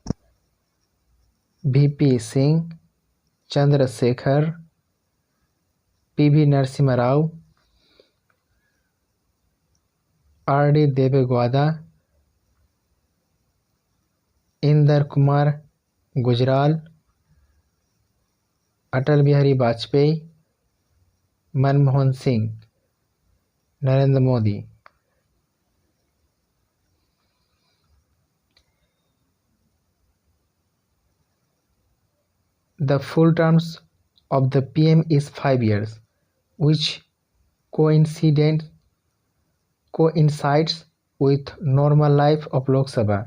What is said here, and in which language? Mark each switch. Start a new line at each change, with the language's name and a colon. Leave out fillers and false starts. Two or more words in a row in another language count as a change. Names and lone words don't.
English: VP Singh, Chandrasekhar, PV Narasimha Rao, RD Deve Gowda, Inder Kumar Gujral, Atal Bihari Vajpayee, Manmohan Singh, Narendra Modi. The full terms of the PM is 5 years, which coincides with normal life of Lok Sabha.